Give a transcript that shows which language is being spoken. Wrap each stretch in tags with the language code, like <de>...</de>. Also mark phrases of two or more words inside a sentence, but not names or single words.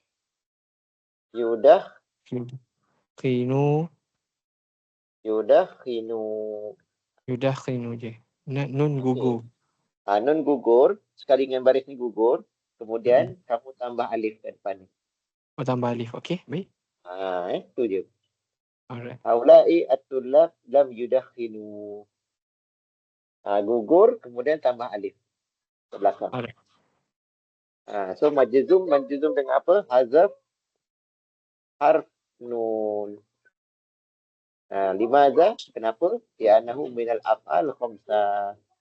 <ms>Yudakhinu je. Nun gugur. Nun gugur. Sekali dengan baris ni gugur. Kemudian kamu tambah alif kat depan ni. Tambah alif. Okey, baik. Itu je. Alright.</ms> <ar>هؤلاء الطلاب لم يدخلوا.</ar> <ms>Gugur, kemudian tambah alif ke belakang. Alright. So majzum dengan apa?</ms> <ar>حذف حرف نون.</ar> <ms>Limadha? Kenapa?</ms> <ar>لأنه من الأفعال الخمسة.</ar>